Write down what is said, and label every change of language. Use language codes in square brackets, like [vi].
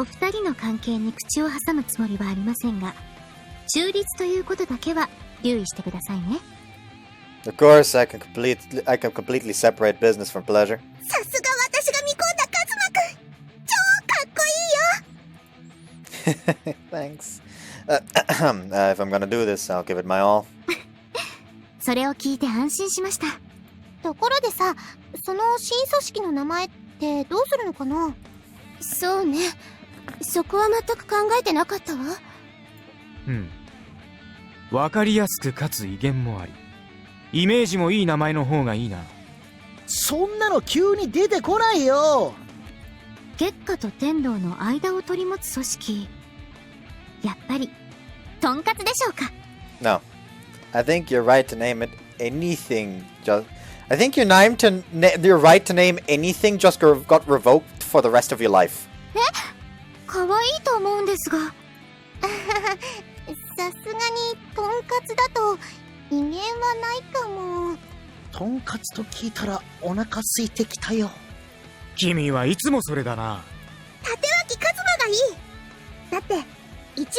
[ja] お二人の関係に口を挟むつもりはありませんが、中立ということだけは留意してくださいね。 [en] Of course, I can completely separate business from pleasure. [ja] さすが私が見込んだカズマくん。超かっこいいよ。 [en] Thanks. If I'm gonna do this, I'll give it my all. [ja] それを聞いて安心しました。ところでさ、その新組織の名前ってどうするのかな？そうね。そこは全く考えてなかったわ。わかりやすくかつ威厳もあり、イメージもいい名前の方がいいな。そんなの急に出てこないよ。月下と天道の間を取り持つ組織。やっぱり、とんかつでしょうか？ [en] No. I think you're right to name it anything. I think your right to name anything just got revoked for the rest of your life. [ja] 可愛いと思うんですが。さすがにとんかつだと威厳はないかも。とんかつと聞いたらお腹空いてきたよ。君はいつもそれだな。立脇カズマがいい。だって